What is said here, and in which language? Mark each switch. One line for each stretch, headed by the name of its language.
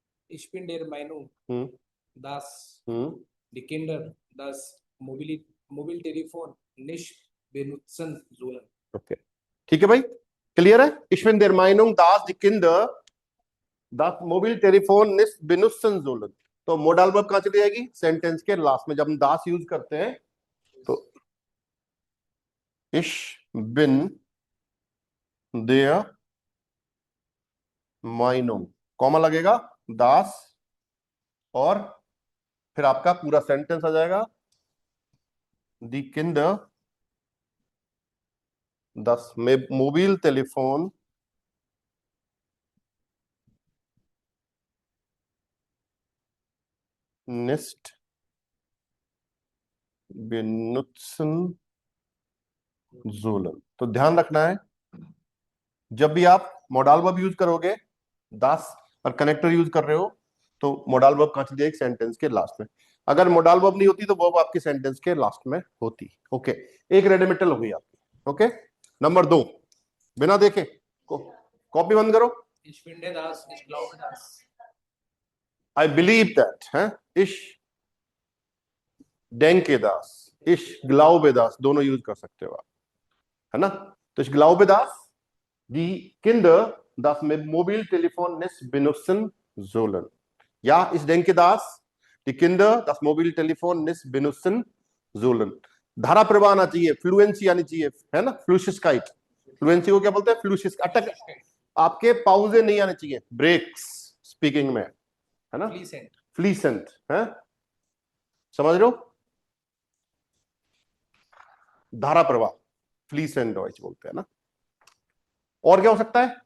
German: Ich bin der Meinung, dass die Kinder das Mobiltelefon nicht benutzen sollen।
Hindi: Okay, ठीक है भाई, clear है।
German: Ich bin der Meinung, dass die Kinder das Mobiltelefon nicht benutzen sollen।
Hindi: तो modal verb कहां चली जाएगी? Sentence के last में। जब हम दास यूज करते हैं तो
German: Ich bin der Meinung,
Hindi: comma लगेगा, दास, और फिर आपका पूरा सेंटेंस आ जाएगा,
German: Die Kinder das Mobiltelefon nicht benutzen sollen।
Hindi: तो ध्यान रखना है, जब भी आप मोडाल वर्ब यूज करोगे, दास और कनेक्टर यूज कर रहे हो, तो मोडाल वर्ब कहां चली जाएगी? सेंटेंस के लास्ट में। अगर मोडाल वर्ब नहीं होती तो वर्ब आपकी सेंटेंस के लास्ट में होती। ओके, एक रेडिमेटल हो गई आपकी। ओके, नंबर 2, बिना देखे कॉपी बंद करो।
German: Ich finde das, ich glaube das।
English: I believe that
Hindi: है, इश
German: denke das, ich glaube das,
Hindi: दोनों यूज कर सकते हो आप, है ना।
German: तो ich glaube das, die Kinder das Mobiltelefon nicht benutzen sollen। या ich denke das, die Kinder das Mobiltelefon nicht benutzen sollen।
Hindi: धारा प्रवाह आना चाहिए, फ्लुएंसी आनी चाहिए, है ना। फ्लूशिस्काइट, फ्लुएंसी को क्या बोलते हैं? फ्लूशिस, अटक, आपके पाउजे नहीं आने चाहिए, ब्रेक्स स्पीकिंग में, है ना। फ्लीसेंट है, समझ रहे हो, धारा प्रवाह, फ्लीसेंट वॉइस बोलते हैं ना। और क्या हो सकता है?